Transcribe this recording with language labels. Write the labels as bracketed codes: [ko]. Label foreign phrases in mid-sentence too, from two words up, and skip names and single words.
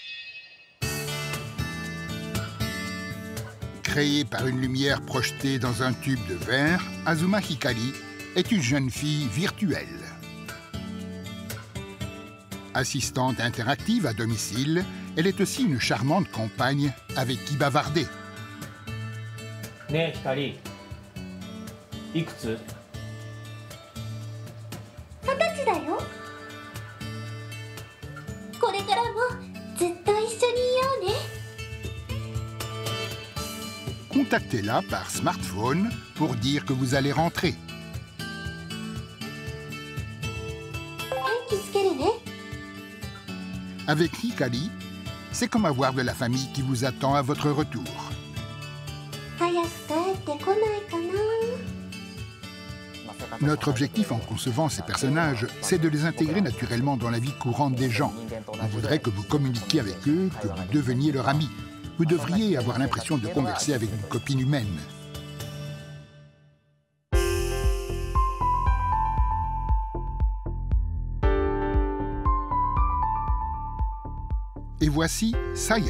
[fr] Créée par une lumière projetée dans un tube de verre, Azuma Hikari est une jeune fille virtuelle. Assistante interactive à domicile, elle est aussi une charmante compagne avec qui bavarder. [ja] ねえヒカリ、いくつ? 20歳だよ。これからもずっと一緒にいようね。 [fr] Contactez-la par smartphone pour dire que vous allez rentrer. [ja] 電気つけるね。 [fr] Avec Hikari, c'est comme avoir de la famille qui vous attend à votre retour. [ja] 早く帰ってこないかな。 [fr] Notre objectif en concevant ces personnages, c'est de les intégrer naturellement dans la vie courante des gens. On voudrait que vous communiquiez avec eux, que vous deveniez leur ami. Vous devriez avoir l'impression de converser avec une copine humaine. Et voici Saya.